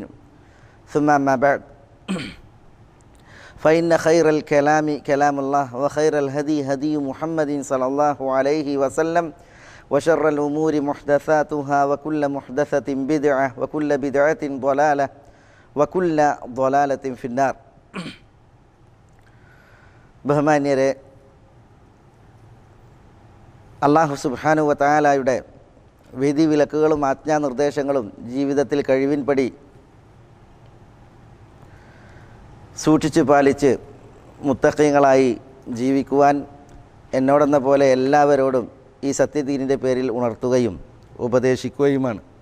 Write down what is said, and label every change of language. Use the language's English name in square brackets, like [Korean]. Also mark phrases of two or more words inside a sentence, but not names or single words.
[Arabic] ثم ما بعد، فإن خير الكلام كلام الله وخير الهدي هدي محمد صلى الله عليه وسلم وشر الأمور محدثاتها وكل محدثة بدعة وكل بدعة ضلالة وكل ضلالة في النار. [Malayalam] ബഹുമാന്യരെ, [Arabic] الله سبحانه وتعالى [Malayalam] വിധി വിലക്കുകളും ആജ്ഞാനിർദ്ദേശങ്ങളും ജീവിതത്തിൽ കഴിവിൻപടി സൂക്ഷിച്ച് പാലിച്ച് മുത്തഖീങ്ങളായി ജീവിക്കുവാൻ എന്നോടെന്ന പോലെ എല്ലാവരോടും ഈ സത്യദീനിൻ്റെ പേരിൽ ഉണർത്തുകയും ഉപദേശിക്കുകയുമാണ്.